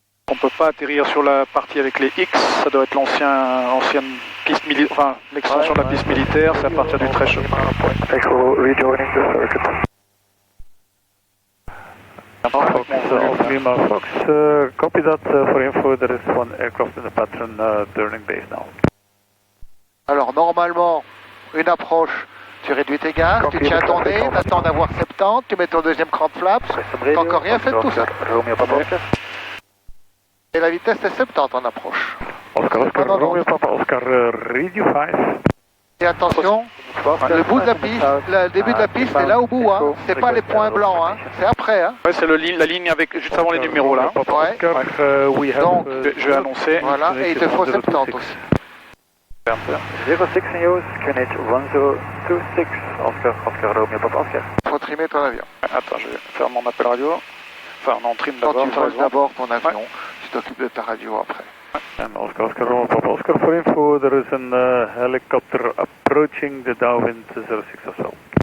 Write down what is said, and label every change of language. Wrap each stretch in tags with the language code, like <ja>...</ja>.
<fr>On peut pas atterrir sur la partie avec les X, ça doit être l'ancienne piste militaire, enfin l'extension de la piste militaire, c'est à partir du threshold.</fr> <en>Echo rejoining the circuit. Fox, Lima Fox, copy that for info, there is one aircraft in the pattern turning base now.</en> <fr>Alors normalement, une approche, tu réduis tes gaz, tu tiens ton nez, t'attends d'avoir 70, tu mets ton deuxième cran de flaps, t'as encore rien fait de tout ça. Et la vitesse est 70 en approche.</fr> <en>Oscar, Romeo Papa, Oscar, Radio 5.</en> <fr>Et attention, le bout de la piste, le début de la piste, c'est là au bout, hein. C'est pas les points blancs, hein. C'est après, hein. Ouais, c'est la ligne avec juste avant les numéros là. Ouais. Donc, je vais annoncer. Voilà, et il te faut 70 aussi.</fr> <en>06 news, QNH 1026, Oscar, Romeo Papa, Oscar.</en> <fr>Faut trimer ton avion. Attends, je vais faire mon appel radio. Enfin, on trime Quand d'abord. tu voles d'abord ton avion, tu t'occupes de ta radio après.</fr> <en>And Oscar, Romeo Papa, Oscar, for info, there is a helicopter approaching the downwind 06 as well.</en>